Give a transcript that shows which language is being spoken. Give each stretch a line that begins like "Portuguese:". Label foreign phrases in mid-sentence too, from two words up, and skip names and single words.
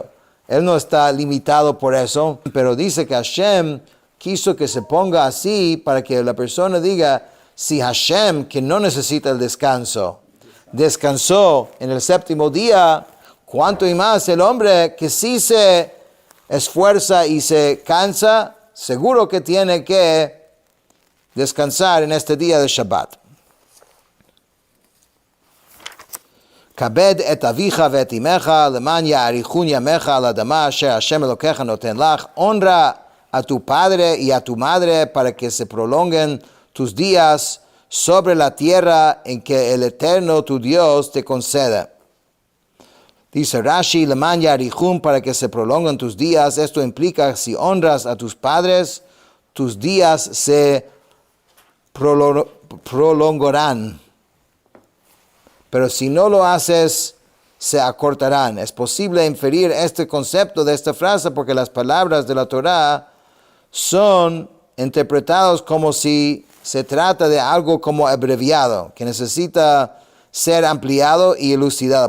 Spanish: Él no está limitado por eso, pero dice que Hashem quiso que se ponga así para que la persona diga, si Hashem, que no necesita el descanso, descansó en el 7º día, ¿cuánto y más el hombre que sí se esfuerza y se cansa, seguro que tiene que descansar en este día de Shabbat?
Hebrew: כבד את אביך ואת אמך למען יאריכון ימיך על האדמה אשר השם אלוקיך נותן לך.
Spanish: Honra a tu padre y a tu madre para que se prolonguen tus días sobre la tierra en que el Eterno tu Dios te conceda. Dice Rashi,
Hebrew: למען יאריכון,
Spanish: para que se prolonguen tus días. Esto implica, si honras a tus padres, tus días se prolongarán. Pero si no lo haces, se acortarán. Es posible inferir este concepto de esta frase porque las palabras de la Torá son interpretadas como si se trata de algo como abreviado, que necesita ser ampliado y elucidado.